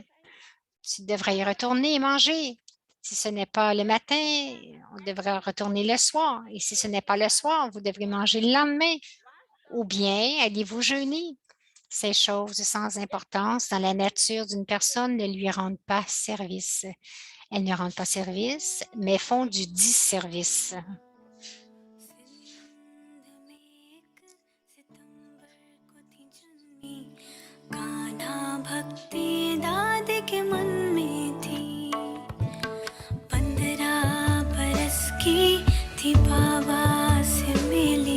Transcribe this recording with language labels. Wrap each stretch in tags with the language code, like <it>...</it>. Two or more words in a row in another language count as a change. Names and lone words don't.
<fr>Tu devrais y retourner et manger. Si ce n'est pas le matin, on devrait retourner le soir. Et si ce n'est pas le soir, vous devrez manger le lendemain. Ou bien allez-vous jeûner. Ces choses sans importance dans la nature d'une personne ne lui rendent pas service. Elles ne rendent pas service, mais font du disservice.</fr> <hi>कान्हा भक्ति दाद के मन में थी 15 बरस की थी बाबा से मिली</hi>